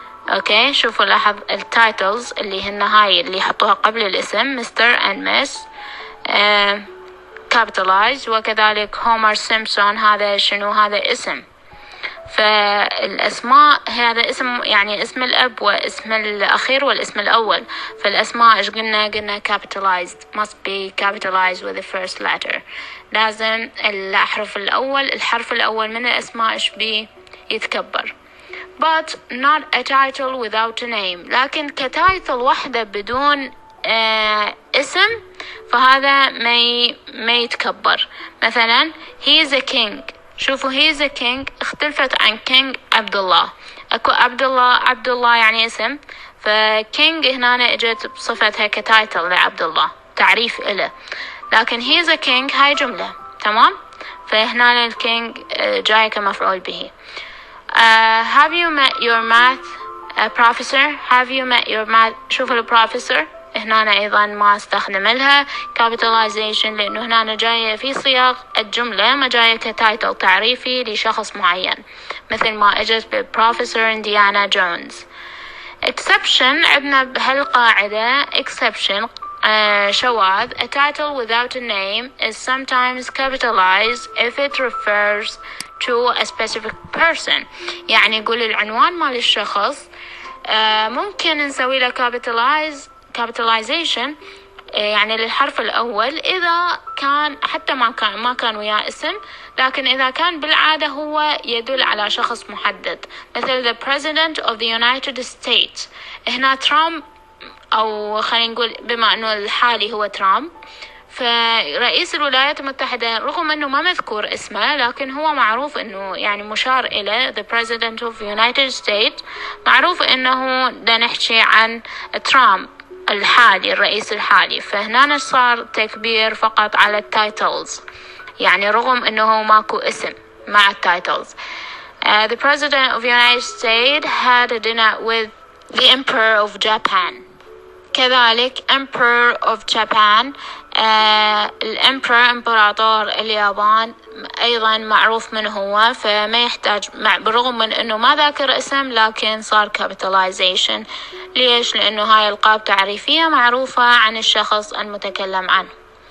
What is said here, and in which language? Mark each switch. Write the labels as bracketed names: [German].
[Arabic] اوكي شوفوا لاحظ التايتلز اللي هن هاي اللي حطوها قبل الاسم Mr. [English] and Miss capitalized. [Arabic] وكذلك هومر سيمبسون هذا شنو؟ هذا اسم. فالأسماء هذا اسم يعني اسم الأب واسم الأخير والاسم الأول. فالأسماء إيش قلنا [English] capitalized must be capitalized with the first letter. [Arabic] لازم الحرف الأول من الأسماء إيش بي يتكبر. [English] But not a title without a name. [Arabic] لكن كتايتل واحدة بدون اسم فهذا ما يتكبر. [English] مثلا he is a king. شوفوا he is a king [Arabic] اختلفت عن [English] king عبد الله. [Arabic] اكو عبد الله يعني اسم، فكينج هنا اجت بصفتها كتايتل لعبد الله تعريف له. لكن [English] he is a king [Arabic] هاي جملة تمام. فهنا الكينج جاي كمفعول به. [English] Have you met your math professor? Have you met your math. [Arabic] شوفوا البروفيسور هنا أيضا ما استخدم لها capitalization لأنه هنا جاية في سياق الجملة ما جاية كتايتل تعريفي لشخص معين مثل ما اجت ببروفيسور إنديانا جونز. exception عندنا بهالقاعدة exception شواذ. [English] A title without a name is sometimes capitalized if it refers to a specific person. [Arabic] يعني يقول العنوان مال الشخص ممكن نسوي له capitalization يعني للحرف الأول إذا كان حتى ما كان وياه اسم، لكن إذا كان بالعادة هو يدل على شخص محدد، مثل [English] the President of the United States. [Arabic] هنا ترامب، أو خلينا نقول بما أنه الحالي هو ترامب، فرئيس الولايات المتحدة رغم أنه ما مذكور اسمه لكن هو معروف أنه يعني مشار إلى [English] the President of the United States، [Arabic] معروف أنه دا نحكي عن ترامب الحالي، الرئيس الحالي. فهنا صار تكبير فقط على التايتلز، يعني رغم أنه ماكو اسم مع التايتلز. [English] The President of the United States had a dinner with the Emperor of Japan. [Arabic] كذلك Emperor of Japan، الإمبرور إمبراطور اليابان أيضا معروف من هو، فما يحتاج بالرغم من أنه ما ذاكر اسم لكن صار capitalization. ليش؟ لأنه هاي ألقاب تعريفية معروفة عن الشخص المتكلم عنه.